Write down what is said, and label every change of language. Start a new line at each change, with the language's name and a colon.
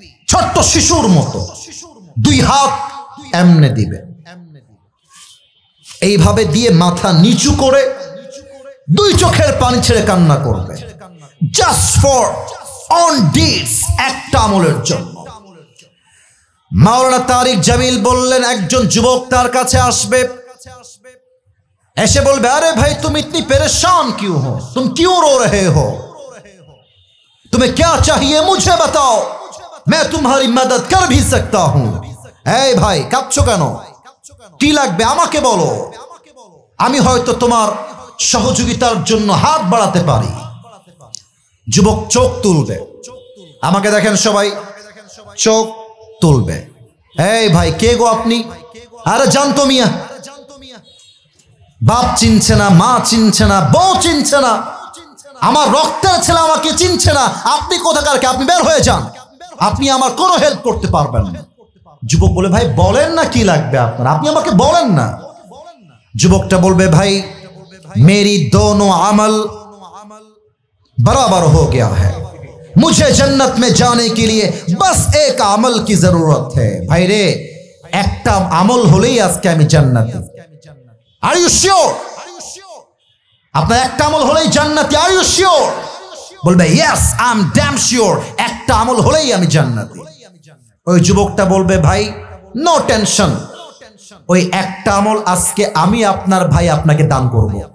Bangla: ছোট্ট শিশুর মতো দুই হাত এমনে দিবে, এইভাবে দিয়ে মাথা নিচু করে দুই চোখের পানি ছেড়ে কান্না করবে,
English: just for one deeds,
Bangla: একটা আমলের জন্য। মাওলানা তারিক জামিল বললেন, একজন যুবক তার কাছে আসবে, এসে বলবে, আরে ভাই
Hindi: तुम इतनी परेशान क्यों हो, तुम क्यों रो रहे हो, तुम्हें क्या चाहिए मुझे बताओ, मैं तुम्हारी मदद कर भी सकता हूं।
Bangla: এই ভাই কাঁদছো কেন, কি লাগবে আমাকে বলো, আমি হয়তো তোমার সহযোগিতার জন্য হাত বাড়াতে পারি। যুবক চোখ তুলবে, আমাকে দেখেন সবাই, চোখ তুলবে। এই ভাই কে গো আপনি, আরে জানতো মিয়া, বাপ চিনছে না, মা চিনছে না, বউ চিনছে না, আমার রক্তের ছেলে আমাকে চিনছে না, আপনি কোথাকার কে, আপনি বের হয়ে যান, আপনি আমার কোনো হেল্প করতে পারবেন না। যুবক বলে, ভাই বলেন না কি লাগবে আপনার, আপনি আমাকে বলেন না। যুবকটা বলবে, ভাই
Hindi: मेरी दोनों अमल बराबर हो गया है, मुझे जन्नत में जाने के लिए बस एक अमल की जरूरत है। भाई रे
Bangla: একটা আমল হলেই আজকে আমি জান্নাতি।
English: are you sure,
Bangla: আপনার একটা আমল হলেই জান্নাতি, আর ইউ শিওর? বলবে,
English: yes I am damn sure,
Bangla: একটা আমল হলেই আমি জান্নাতি। ওই যুবকটা বলবে, ভাই নো টেনশন, ওই একটা আমল আজকে আমি আপনার ভাই আপনাকে দান করব।